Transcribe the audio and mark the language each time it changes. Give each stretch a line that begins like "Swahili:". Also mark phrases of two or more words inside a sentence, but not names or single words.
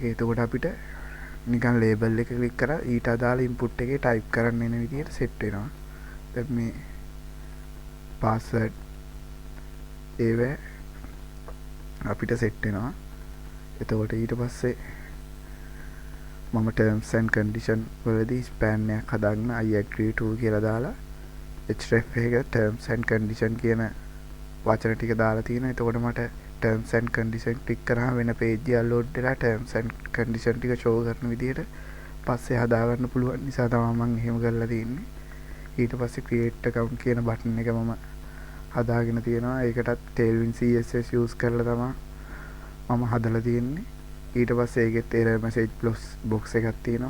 Sinhala: එතකොට අපිට නිකන් ලේබල් එක ක්ලික් කරලා ඊට අදාළ ඉන්පුට් එකේ ටයිප් කරන්න එන විදිහට සෙට් වෙනවා. දැන් මේ පාස්වර්ඩ් ඒව අපිට සෙට් වෙනවා. එතකොට ඊට පස්සේ මම
English: terms and condition
Sinhala: වලදී span එකක් හදාගෙන
English: I agree to
Sinhala: කියලා දාලා href එක
English: terms and condition
Sinhala: කියන වචන ටික දාලා තියෙනවා. එතකොට මට
English: terms and condition
Sinhala: ක්ලික් කරාම වෙන page එක load වෙලා
English: terms and condition
Sinhala: ටික show කරන විදිහට පස්සේ හදාගන්න පුළුවන් නිසා තමයි මම එහෙම කරලා තියෙන්නේ. ඊට පස්සේ
English: create account
Sinhala: කියන බටන් එක මම හදාගෙන තියෙනවා. ඒකටත් Tailwind CSS use කරලා තමයි මම හදලා තියෙන්නේ. ඊට පස්සේ ඒකෙත්
English: error message box
Sinhala: එකක් තියෙනවා.